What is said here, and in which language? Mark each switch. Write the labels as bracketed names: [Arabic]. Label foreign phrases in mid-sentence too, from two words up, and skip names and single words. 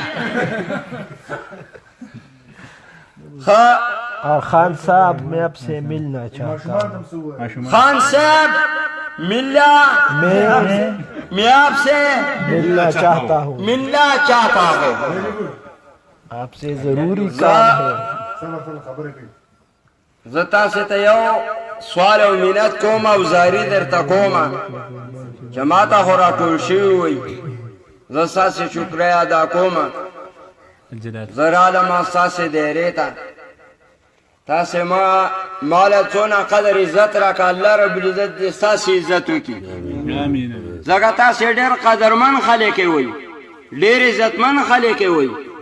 [Urdu] اور خان صاحب میں آپ سے ملنا چاہتا ہوں خان صاحب میں آپ سے ملنا چاہتا ہوں آپ سے ضروری کام ہے [Pashto] زه تاسې ته یو سوال او منت کوم او زاري درته کومه چې ما ته خو راټول شوي وئ زه ستاسې شکریه ادا کومه زه رالم ستاسې دایرې ته تاسې ما له څونه قدر عزت راکړه الله ربالعزت دې ستاسې عزت وکړي ځکه تاسې ډېر قدرمن خلک یې وئ ډېر عزتمن خلک یې وئ